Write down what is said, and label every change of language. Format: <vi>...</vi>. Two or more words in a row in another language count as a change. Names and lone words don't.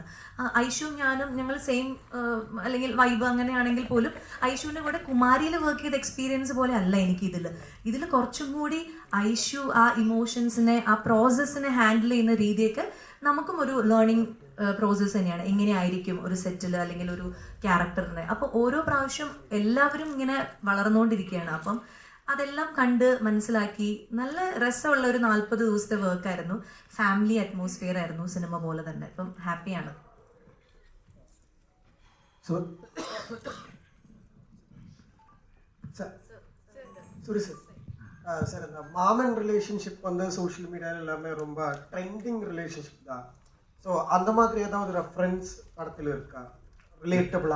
<ml>ഐഷുവും ഞാനും ഞങ്ങൾ സെയിം അല്ലെങ്കിൽ വൈബ് അങ്ങനെയാണെങ്കിൽ പോലും ഐഷുവിൻ്റെ കൂടെ കുമാരിയിൽ വർക്ക് ചെയ്ത എക്സ്പീരിയൻസ് പോലെ അല്ല എനിക്ക് ഇതിൽ കുറച്ചും കൂടി ഐഷു ആ ഇമോഷൻസിനെ, ആ പ്രോസസ്സിനെ ഹാൻഡിൽ ചെയ്യുന്ന രീതിയൊക്കെ നമുക്കും ഒരു</ml> <en>learning process</en> <ml>തന്നെയാണ്. എങ്ങനെയായിരിക്കും ഒരു സെറ്റിൽ അല്ലെങ്കിൽ ഒരു ക്യാരക്ടറിനെ. അപ്പോൾ ഓരോ പ്രാവശ്യം എല്ലാവരും ഇങ്ങനെ വളർന്നുകൊണ്ടിരിക്കുകയാണ്. അപ്പം അതെല്ലാം കണ്ട് മനസ്സിലാക്കി നല്ല രസമുള്ള ഒരു 40 ദിവസത്തെ വർക്കായിരുന്നു.</ml> <en>family atmosphere</en> <ml>ആയിരുന്നു സിനിമ പോലെ തന്നെ. ഇപ്പം ഹാപ്പിയാണ്.</ml> <ta>சார் இந்த மாமன் ரிலேஷன்ஷிப் வந்து சோஷியல் மீடியாவில் எல்லாமே ரொம்ப</ta> <en>trending relationship</en> <ta>தான். ஸோ அந்த மாதிரி ஏதாவது ரெஃபரன்ஸ் படத்தில் இருக்கா ரிலேட்டபிளா?</ta>